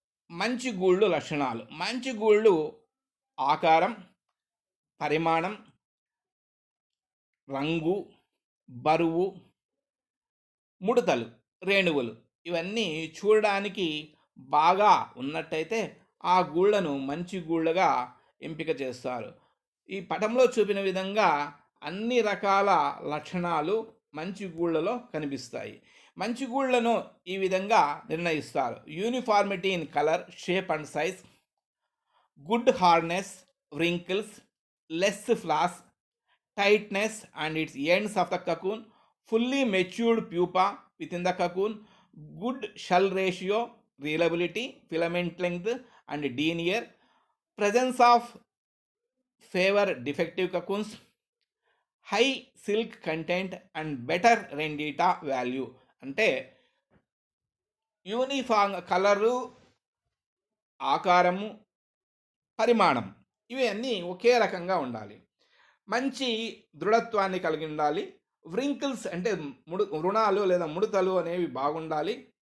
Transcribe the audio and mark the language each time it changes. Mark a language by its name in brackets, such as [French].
[Telugu] మంచి గూళ్ళు లక్షణాలు. మంచి గూళ్ళు ఆకారం, పరిమాణం, రంగు, బరువు, ముడతలు, రేణువులు ఇవన్నీ చూడడానికి బాగా ఉన్నట్టయితే ఆ గూళ్ళను మంచి గూళ్ళగా ఎంపిక చేస్తారు. ఈ పటంలో చూపిన విధంగా అన్ని రకాల లక్షణాలు మంచి గూళ్ళలో కనిపిస్తాయి. మంచి గూళ్ళను ఈ విధంగా నిర్ణయిస్తారు: [English] Uniformity in colour, shape and size, good hardness, wrinkles, less flaws, tightness and its ends of the cocoon, fully matured pupa within the cocoon, good shell ratio, reliability, filament length and denier, presence of favor defective cocoons, high silk content and better rendita value. [Telugu] అంటే uniform colour, ఆకారము, పరిమాణం ఇవి అన్నీ ఒకే రకంగా ఉండాలి. మంచి దృఢత్వాన్ని కలిగి ఉండాలి. వ్రింకిల్స్ అంటే రుణాలు లేదా ముడతలు అనేవి బాగుండాలి.